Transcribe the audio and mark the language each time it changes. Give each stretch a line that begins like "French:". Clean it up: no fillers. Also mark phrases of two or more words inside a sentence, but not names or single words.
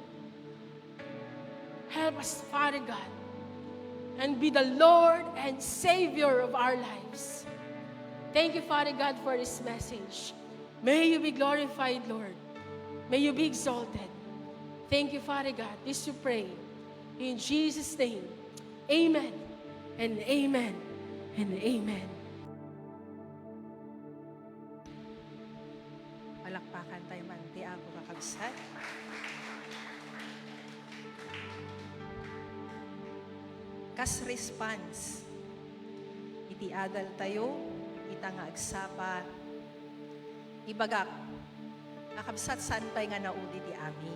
English: Help us, Father God, and be the Lord and Savior of our lives. Thank you, Father God, for this message. May you be glorified, Lord. May you be exalted. Thank you, Father God. This you pray. In Jesus' name, amen and amen and amen.
Iloko: Palakpakan tayo man, ti ako kakabsat. Kas response, iti adal tayo, ita nga agsapa, ibagak, kakabsat saan pa'y nga naudi ti amin.